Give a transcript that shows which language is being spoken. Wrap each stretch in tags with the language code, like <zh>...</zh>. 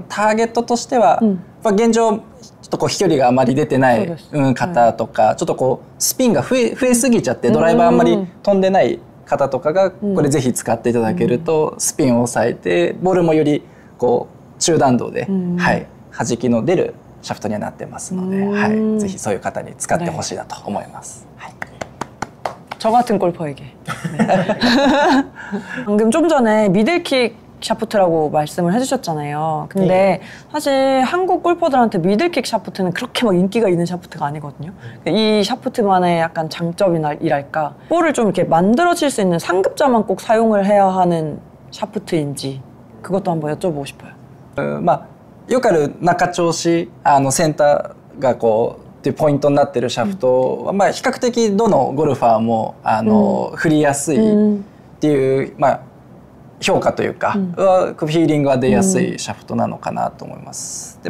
<ja>ターゲットとしては、現状ちょっと飛距離があまり出てない方とか、ちょっとスピンが増えすぎちゃってドライバーあんまり飛んでない方とかがこれぜひ使っていただけると、スピンを抑えてボールもより中弾道で、弾きの出るシャフトにはなってますので、ぜひそういう方に使ってほしいなと思います。</ja> <ko>저 같은 골퍼에게. 네. 방금 좀 전에 미들킥 샤프트라고 말씀을 해주셨잖아요. 근데 사실 한국 골퍼들한테 미들킥 샤프트는 그렇게 막 인기가 있는 샤프트가 아니거든요. 이 샤프트만의 약간 장점이랄까, 볼을 좀 이렇게 만들어질 수 있는 상급자만 꼭 사용을 해야 하는 샤프트인지 그것도 한번 여쭤보고 싶어요.</ko> <ja>よくある中調子センターがっていうポイントになってるシャフトは、比較的どのゴルファーも振りやすいっていう、評価というか、フィーリングが出やすいシャフトなのかなと思います。</ja>